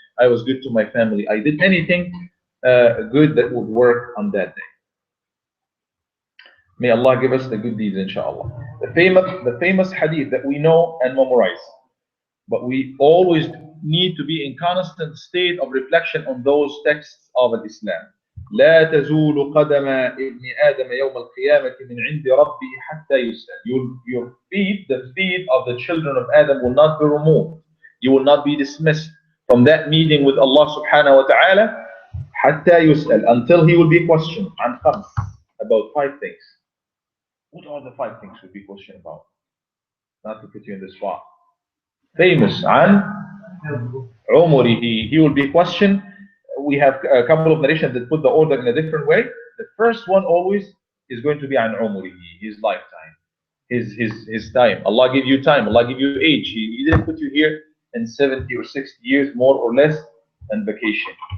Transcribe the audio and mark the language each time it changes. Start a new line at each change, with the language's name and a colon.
English: I was good to my family. I did anything good that would work on that day. May Allah give us the good deeds, inshallah. The famous hadith that we know and memorize. But we always need to be in constant state of reflection on those texts of Islam.
Arabic: لا تزول قدم ابن آدم يوم القيامة من عند ربه حتى يسأل.
English: Your feet, the feet of the children of Adam will not be removed. You will not be dismissed from that meeting with Allah subhanahu wa ta'ala
Arabic: حتى يسأل,
English: until he will be questioned
Arabic: عن خمس,
English: about 5 things. What are the 5 things we'll be questioned about? Not to put you in the spot.
Arabic: Famous عن عمره.
English: He will be questioned. We have a couple of narrations that put the order in a different way. The first one always is going to be
Arabic: عن عمره,
English: his lifetime, his time. Allah give you time, Allah give you age. He didn't put you here in 70 or 60 years, more or less, and vacation.